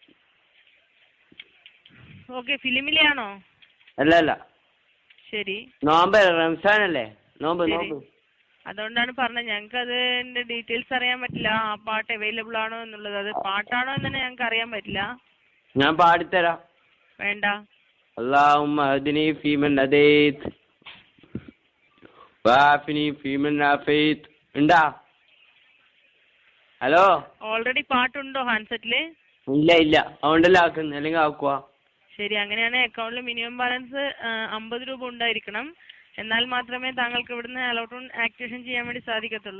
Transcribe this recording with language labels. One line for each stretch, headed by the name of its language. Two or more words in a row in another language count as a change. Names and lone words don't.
Malayalam: ഓക്കെ, ഫിലിമിലെയാണോ? അല്ല ശരി, നോമ്പ് റംസാനല്ലേ? നോമ്പ്. അതുകൊണ്ടാണ് പറഞ്ഞത്. ഞങ്ങൾക്ക് അതിന്റെ ഡീറ്റെയിൽസ് അറിയാൻ പറ്റില്ല, ആ പാട്ട് അവൈലബിൾ ആണോ എന്നുള്ളത്. അത് പാട്ടാണോ എന്ന് തന്നെ ഞങ്ങൾക്ക് അറിയാൻ പറ്റില്ല. ഞാൻ പാടിത്തരാം. വേണ്ട.
Arabic: اللهم اهدني فيمن هديت وعافني فيمن عافيت.
Malayalam: ഉണ്ടാ? ഹലോ, ഓൾറെഡി പാട്ടുണ്ടോ ഹാൻഡ്സെറ്റില്? ഇല്ല അതുകൊണ്ടല്ലേ ആക്കുന്നത്, അല്ലെങ്കിൽ ആക്കുവാ. ശരി, അങ്ങനെയാണ് അക്കൗണ്ടിൽ
English: minimum balance
Malayalam: 50 രൂപ ഉണ്ടായിരിക്കണം. എന്നാൽ മാത്രമേ താങ്കൾക്ക് ഇവിടുന്ന്
English: allotment activation
Malayalam: ചെയ്യാൻ വേണ്ടി സാധിക്കത്തുള്ളൂ.